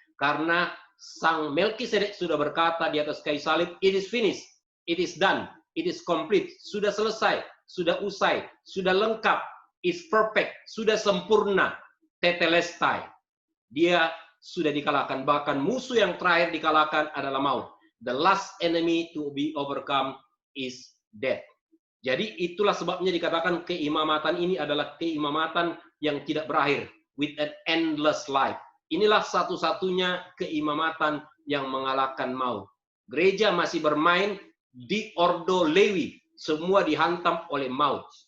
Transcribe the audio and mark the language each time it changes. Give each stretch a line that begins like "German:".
Indonesian: Karena Sang Melkisedek sudah berkata di atas kayu salib,
English: it is finished, it is done, it is complete.
Indonesian: Sudah selesai, sudah usai, sudah lengkap,
English: is perfect,
Indonesian: sudah sempurna, tetelestai. Dia sudah dikalahkan. Bahkan musuh yang terakhir dikalahkan adalah maut.
English: The last enemy to be overcome is death.
Indonesian: Jadi itulah sebabnya dikatakan keimamatan ini adalah keimamatan yang tidak berakhir,
English: with an endless life.
Indonesian: Inilah satu-satunya keimamatan yang mengalahkan maut. Gereja masih bermain di ordo Lewi, semua dihantam oleh maut.